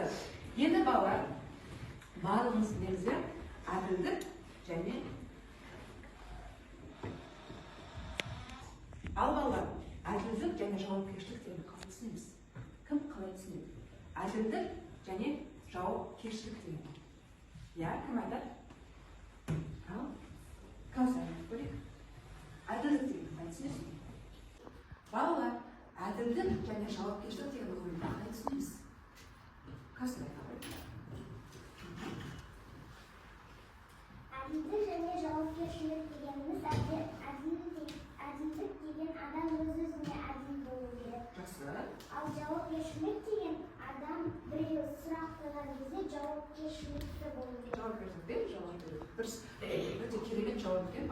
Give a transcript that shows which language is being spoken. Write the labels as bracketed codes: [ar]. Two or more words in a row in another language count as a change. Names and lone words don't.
[kk] Енді балалар, барлығымыз білеміз, әділдік және ал балалар, әділдік және жауапкершілік дегенді қалай түсінеміз? Кім қалай түсінеді? Әділдік және жауапкершілік деген. Кім айтады? Ал, [uz] Kalsaymak kerak. Adillik degan tushunasizmi? Bolalar, adillik [kk] және жауапкершілік деген ұғымды қалай түсінеміз? [uz] Kalsaymak kerak. [kk] Adillik және жауапкершілік дегеніміз әділдік деген адам өз-өзіне әділ болу керек. Жақсы. Ал жауапкершілік деген адам біреу сұрақ қойған кезде жауапкершілікті болу керек. Жауапкершілік жауап беру. Бір өте керемет жауап берген.